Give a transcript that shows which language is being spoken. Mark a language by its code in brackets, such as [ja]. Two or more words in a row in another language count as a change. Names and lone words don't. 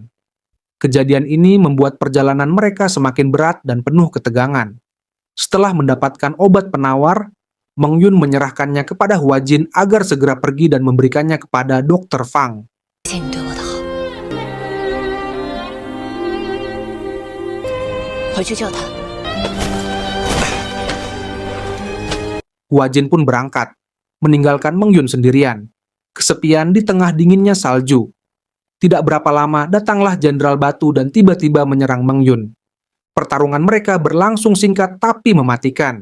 [id] Kejadian ini membuat perjalanan mereka semakin berat dan penuh ketegangan. Setelah mendapatkan obat penawar, Meng Yun menyerahkannya kepada Huajin agar segera pergi dan memberikannya kepada Dr. Fang. [zh] 谢谢你对我的好，回去救他。 [id] Huajin pun berangkat, meninggalkan Meng Yun sendirian, kesepian di tengah dinginnya salju. Tidak berapa lama, datanglah Jenderal Batu dan tiba-tiba menyerang Meng Yun. Pertarungan mereka berlangsung singkat tapi mematikan.